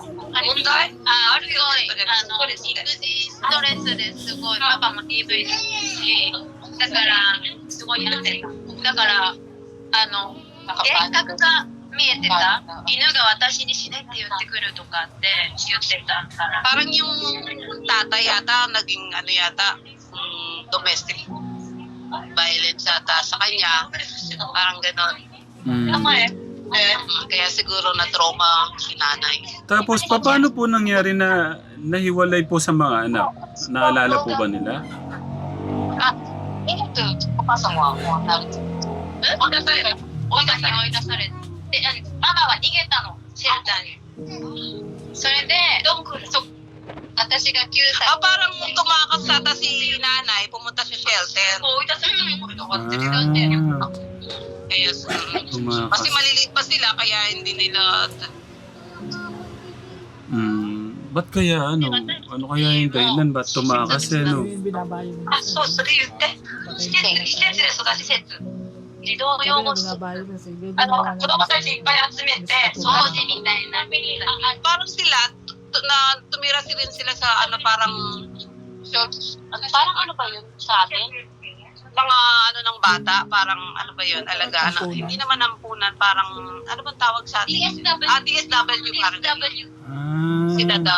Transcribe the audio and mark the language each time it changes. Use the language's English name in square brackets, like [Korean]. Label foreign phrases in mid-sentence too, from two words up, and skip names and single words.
[Japanese] 問題？あるよ。育児ストレスですごいパパも DV ですし、だからすごいなってた。だから幻覚が見えてた。犬が私に死ねって言ってくるとかって言ってたから。 [Filipino] parang yung tatay yata naging [English] domestic violence [Filipino] yata sa kanya parang gano'n. Kaya siguro na trauma si nanay. Tapos, paano po nangyari na nahiwalay po sa mga anak? Naalala po ba nila? [Japanese] お母さんはもうなる追い出されて、で、ママは逃げたの、シェルターに。それで、私が9歳。 [Filipino] parang tumakas ata si nanay, pumunta sa shelter. [Japanese] 追い出されたのとかって違って。 [Filipino] Kaya, Tumakas. kasi maliliit pa sila, kaya hindi nila... Ba't kaya ano kaya yung dahilan? Ba't tumakas Binabayo na [Japanese] あ、そう、それ言って。施設で育ち施設。児童養護施設。 [Filipino] binabayo na sige. [Japanese] 子供たちいっぱい集めて、掃除みたいな。 [Filipino] parang sila, na tumira rin sila sa parang parang ano ba yun sa atin? mga ng bata, parang ano ba yun, alagaan. Hindi naman ampunan, parang ano bang tawag sa atin? DSW parang sila daw.